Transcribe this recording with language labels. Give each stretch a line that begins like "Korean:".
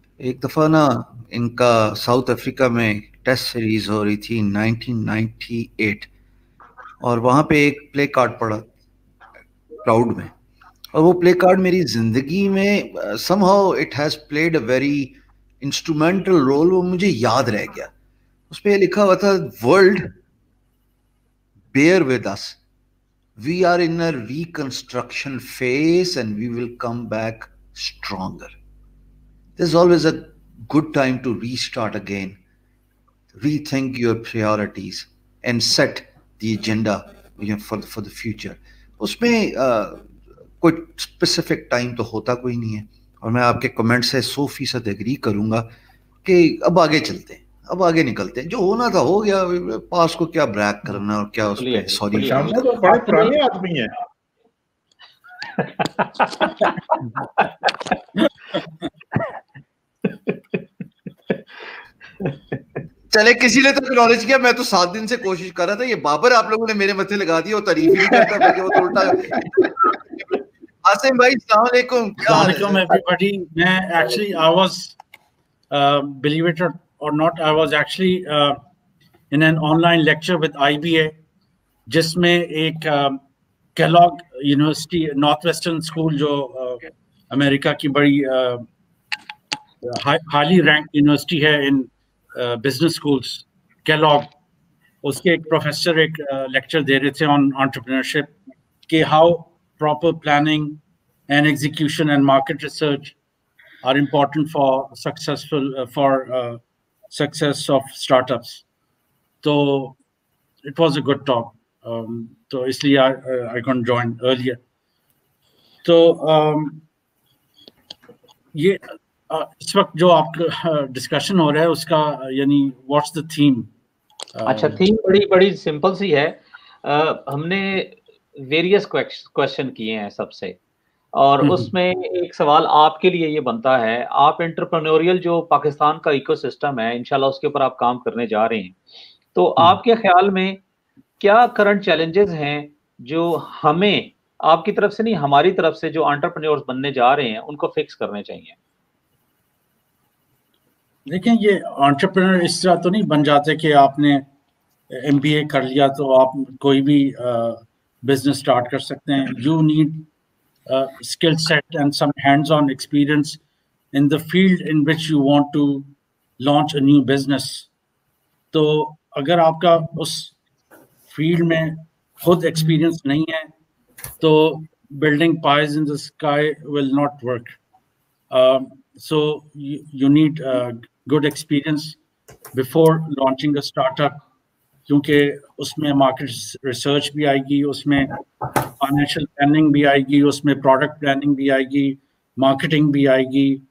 Hindi: एक दफा ना इनका साउथ अफ्रीका में टेस्ट सीरीज हो रही थी 1998, और वहां पे एक प्ले कार्ड पड़ा क्राउड में, और वो प्ले कार्ड मेरी जिंदगी में
English: somehow it has played a very instrumental role,
Hindi: वो मुझे याद रह गया। उस पे लिखा हुआ था,
English: World bear with us, we are in a reconstruction phase and we will come back stronger. There's always a good time to restart again, rethink your priorities and set the agenda, you know, for the future.
Hindi: उसमें कोई specific time तो होता कोई नहीं है, और मैं आपके कमेंट से 100% एग्री करूंगा कि अब आगे चलते हैं, अब आगे निकलते हैं, जो होना था हो गया, पास को क्या ब्रैक करना और क्या उस पे सॉरी। तो बड़े पुराने आदमी हैं। चले, किसी ने तो एक्नॉलेज किया, मैं तो 7 दिन से कोशिश कर रहा था, ये बाबर आप लोगों ने मेरे मत्थे लगा दिया, और तारीफ ही करता है, वो तो उल्टा। आसिम भाई अस्सलाम वालेकुम।
English: Assalamualaikum everybody. Actually I was believe it or not, I was actually in an online lecture with IBA,
Hindi: जिसमें एक
English: Kellogg university Northwestern school
Hindi: जो अमेरिका की बड़ी
English: highly rank university है in business schools, Kellogg,
Hindi: उसके एक
English: professor एक lecture
Hindi: दे रहे थे
English: On entrepreneurship कि how proper planning and execution and market research are important for success of startups. So it was a good talk. So
Hindi: इसलिए
English: I couldn't join earlier.
Hindi: So ये इस वक्त जो आपका डिस्कशन हो रहा है उसका यानी
English: what's the theme?
Hindi: अच्छा, थीम बड़ी सिंपल सी है। हमने वेरियस क्वेश्चन किए हैं सबसे, और उसमें एक सवाल आपके लिए ये बनता है, आप एंटरप्रेन्योरियल जो पाकिस्तान का इकोसिस्टम है इंशाल्लाह उसके ऊपर आप काम करने जा रहे हैं, तो आपके ख्याल में क्या करंट चैलेंजेस हैं जो हमें आपकी तरफ से नहीं हमारी तरफ से जो एंटरप्रेन्योर्स बनने जा रहे हैं उनको फिक्स करने चाहिए? देखिए, ये एंटरप्रेन्योर इस तरह तो नहीं बन जाते कि आपने MBA कर लिया तो आप कोई भी बिजनेस स्टार्ट कर सकते हैं.
English: You need skill set and some hands-on experience in the field in which you want to launch a new business.
Hindi: तो अगर आपका उस फील्ड में खुद एक्सपीरियंस नहीं है तो
English: building pies in the sky will not work. So you need good experience before launching a startup,
Hindi: क्योंकि उसमें मार्केट रिसर्च भी आएगी, उसमें फाइनेंशियल प्लानिंग भी आएगी, उसमें प्रोडक्ट प्लानिंग भी आएगी, मार्केटिंग भी आएगी,